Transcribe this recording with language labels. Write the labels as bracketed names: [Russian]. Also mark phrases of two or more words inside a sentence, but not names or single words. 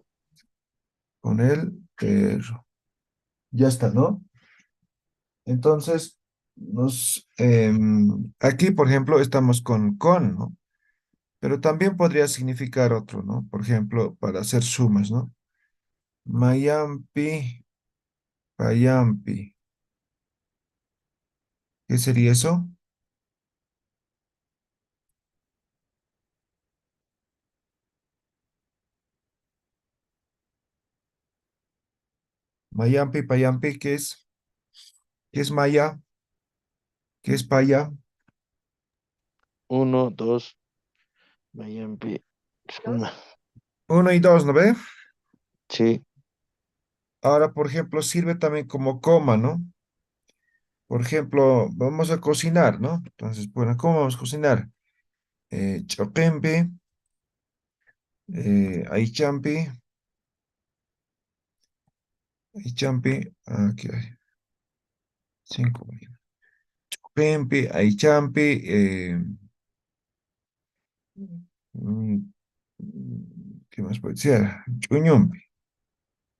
[Spanish] Con él, ya está, ¿no? Entonces, aquí, por ejemplo, estamos con, ¿no? Pero también podría significar otro, ¿no? Por ejemplo, para hacer sumas, ¿no? [Aymara] Mayampi, payampi. [Spanish] ¿Qué sería eso? [Aymara] Mayampi, payampi, [Spanish] ¿qué es? ¿Qué es maya? ¿Qué es paya? uno, dos, [Aymara] Mayampi, suma. [Spanish] Uno y dos, ¿no ve? Sí, Ahora, por ejemplo, sirve también como coma, ¿no? Por ejemplo, vamos a cocinar, ¿no? Entonces, bueno, ¿cómo vamos a cocinar? [Aymara] Choquempe, aichampi, aichampi, [Spanish] aquí hay cinco. [Aymara] Choquempe, aichampi, [Spanish] mm, ¿qué más puede ser? [Aymara] Chuñumpi.